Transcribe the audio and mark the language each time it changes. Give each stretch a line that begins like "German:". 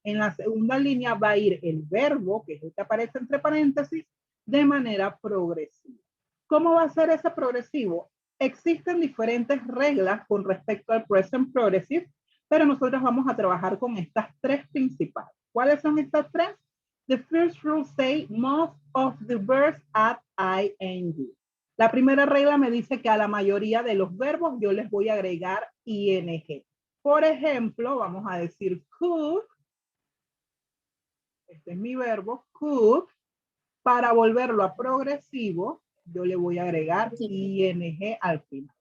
Spanish: En la segunda línea va a ir el verbo, que es el que aparece entre paréntesis, de manera progresiva. ¿Cómo va a ser ese progresivo? Existen diferentes reglas con respecto al present progressive, pero nosotros vamos a trabajar con estas tres principales. ¿Cuáles son estas tres?
English: The first rule say most of the verbs add ing.
Spanish: La primera regla me dice que a la mayoría de los verbos yo les voy a agregar ing. Por ejemplo, vamos a decir cook. Este es mi verbo, cook. Para volverlo a progresivo, yo le voy a agregar ing al final.